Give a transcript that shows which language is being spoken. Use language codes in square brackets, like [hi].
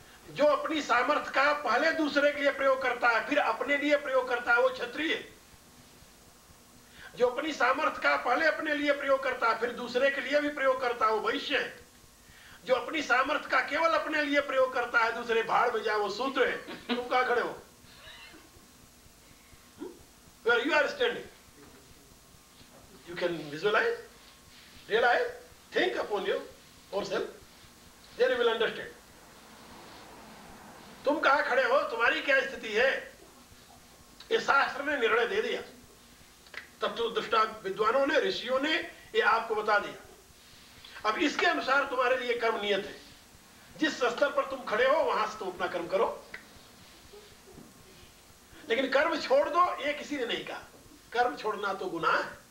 [hi] जो अपनी सामर्थ्य का पहले दूसरे के लिए प्रयोग करता है फिर अपने लिए प्रयोग करता है वो क्षत्रिय है। जो अपनी सामर्थ्य का पहले अपने लिए प्रयोग करता है फिर दूसरे के लिए भी प्रयोग करता है वो वैश्य है। जो अपनी सामर्थ्य का केवल अपने लिए प्रयोग करता है दूसरे भाड़ में जाए वो शूद्र है। तुम कहां खड़े हो? [en] Where you are standing, you can visualize, realize, think upon yourself, then you will understand. [hi] तुम कहां खड़े हो, तुम्हारी क्या स्थिति है, ये शास्त्र ने निर्णय दे दिया। तत्वदृष्टा विद्वानों ने, ऋषियों ने ये आपको बता दिया। अब इसके अनुसार तुम्हारे लिए कर्म नियत है। जिस स्तर पर तुम खड़े हो वहां से तुम अपना कर्म करो, लेकिन कर्म छोड़ दो ये किसी ने नहीं कहा। कर्म छोड़ना तो गुनाह है,